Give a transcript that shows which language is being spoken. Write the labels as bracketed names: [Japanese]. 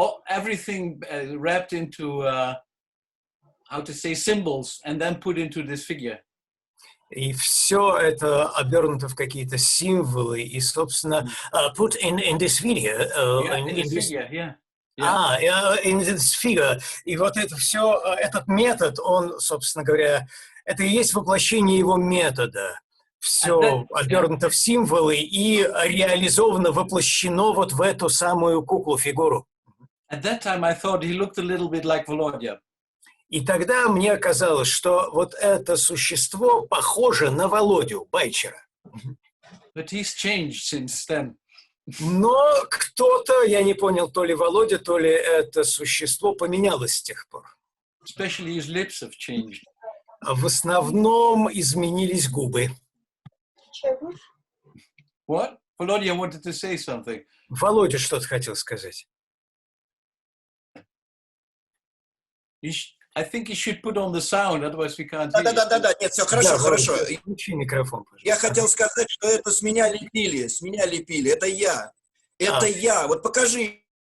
[English] Everything wrapped into, how to say, symbols, and then put into this figure. [Russian] И все это обернуто в какие-то символы, и, собственно, [English] put in this video. In this figure, yeah. In this figure. [Russian] И вот это все, этот метод, он, собственно говоря, это и есть воплощение его метода. Все обернуто в символы и реализовано, воплощено вот в эту самую куклу-фигуру. [English] At that time I thought he looked a little bit like Volodya. [Russian] И тогда мне казалось, что вот это существо похоже на Володю Байчера. [English] But he's changed since then. [Russian] Но кто-то, я не понял, то ли Володя, то ли это существо поменялось с тех пор. [English] Especially his lips have changed. [Russian] В основном изменились губы. [English] What? Volodya wanted to say something. [Russian] Володя что-то хотел сказать. [English] I think you should put on the sound, otherwise we can't hear. [Russian] Да, нет, все хорошо, хорошо. Включи микрофон, пожалуйста. Я хотел сказать, что это с меня лепили, это я. Это я. Вот покажи